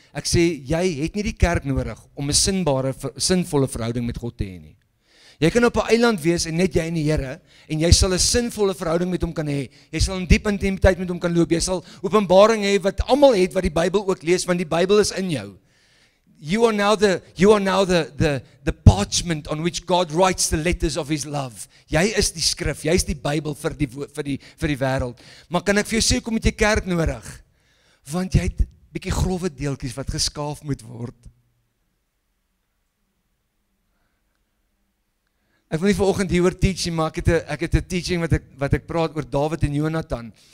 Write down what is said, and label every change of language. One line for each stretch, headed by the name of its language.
Afrikaans: Ek sê, jy het nie die kerk nodig om 'n sinvolle verhouding met God te hê nie. Jy kan op 'n eiland wees en net jy en die Here, en jy sal 'n sinvolle verhouding met hom kan hê. Jy sal 'n diep intimiteit met hom kan loop. Jy sal openbaring hê wat almal het wat die Bybel ook lees, want die Bybel is in jou.
English: You are now the parchment on which God writes the letters of his love.
Afrikaans: Jy is die skrif, jy is die Bybel vir die wêreld. Maar kan ek vir jou sê, kom met jy kerk nodig? Want jy het bietjie growwe deeltjies wat geskaaf moet word. Ek wil nie vanoggend hieroor teach nie, maar ek het 'n teaching wat ek praat oor Dawid en Jonathan.